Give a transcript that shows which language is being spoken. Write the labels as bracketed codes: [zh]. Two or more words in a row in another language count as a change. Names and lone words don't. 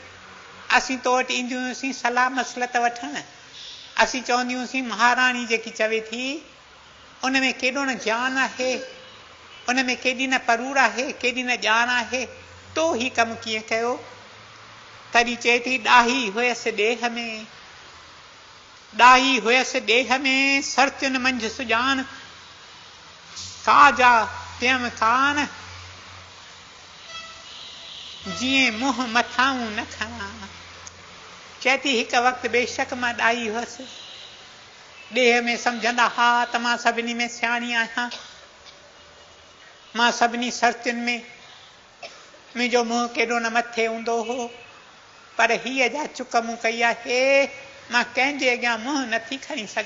[sd] असीं तो वटि ईंदियूं हुयूंसीं सलाह मसलत वठणु, असीं चवंदी हुयूंसीं महाराणी जेकी चवे थी उन में केॾो न ज्ञान आहे, उन में केॾी न परूर आहे, केॾी न ॼाण आहे, तो ही कमु कीअं कयो। तॾहिं चए थी ॾाही हुयसि ॾेह में, ॾाही हुयसि ॾेह में, सरतियुनि मंझि सुजान, काजा पियम कान, जीअं मुंहुं मथाऊं न खणा। चए थी हिकु वक़्तु बेशक मां ॾाही हुअसि, ॾेह में सम्झंदा हा त मां सभिनी में सियाणी आहियां, मां सभिनी सरतियुनि में मुंहिंजो मुंहुं केॾो न मथे हूंदो हो, पर हीअ जा चुक मूं कई आहे, मां कंहिंजे अॻियां मुंहुं नथी खणी सघां।